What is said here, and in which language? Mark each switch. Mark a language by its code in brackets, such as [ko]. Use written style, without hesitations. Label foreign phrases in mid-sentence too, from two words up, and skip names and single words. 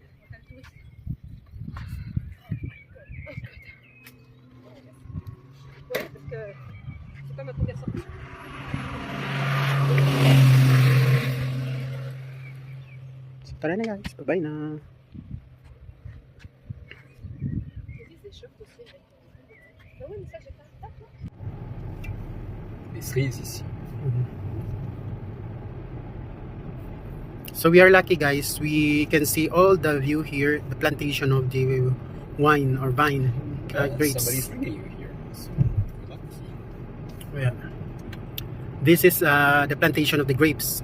[en] So, [tl] tara na guys, bye na. [fr] Les cerises ici. [en] So we are lucky guys, we can see all the view here, the plantation of the wine or vine grapes. Somebody's bringing you here. So, good luck. Yeah. This is the plantation of the grapes.